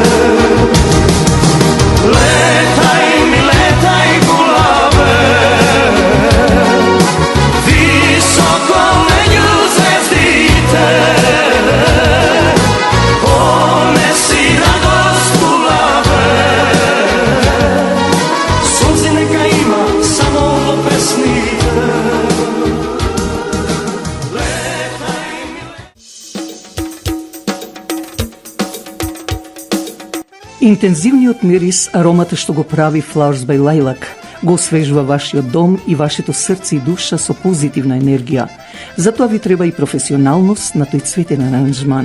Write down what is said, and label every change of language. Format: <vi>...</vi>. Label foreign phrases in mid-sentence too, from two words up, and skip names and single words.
<mk>Летај ми, летај гулаве, високо меѓу ѕвездите, понеси радост гулаве, сонце нека има само песните. Летај ми. Интензивниот мирис, аромата што го прави Flowers by Lilac, го освежува вашиот дом и вашето срце и душа со позитивна енергија. Затоа ви треба и професионалност на тој цветен аранжман.</mk>